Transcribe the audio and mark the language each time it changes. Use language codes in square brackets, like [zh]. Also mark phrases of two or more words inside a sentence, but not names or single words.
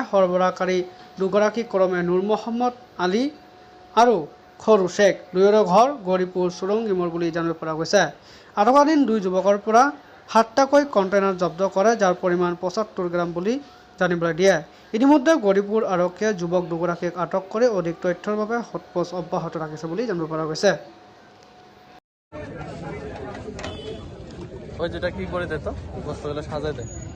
[as] সৰবৰাহকাৰী দুগৰাকী ক্ৰমে নুৰ মহম্মদ আলী আৰু খৰু শেখ, দুয়োৰে ঘৰ গৌৰীপুৰ চুৰঙ্গীমূৰ বুলি জানিব পৰা গৈছে। আটকাধীন দুই যুৱকৰ পৰা 7টাকৈ কণ্টেইনাৰ জব্দ কৰে, যাৰ পৰিমাণ 75 গ্ৰাম বুলি জানিবলৈ দিয়ে। ইতিমধ্যে গৌৰীপুৰ আৰক্ষীয়ে যুৱক দুগৰাকীক আটক কৰি অধিক তথ্যৰ বাবে সোধপোছ অব্যাহত ৰাখিছে বুলি জানিব পৰা গৈছে। [bn] ওই যেটা কি করে দেয় তো বস্তুগুলো সাজায় দেয়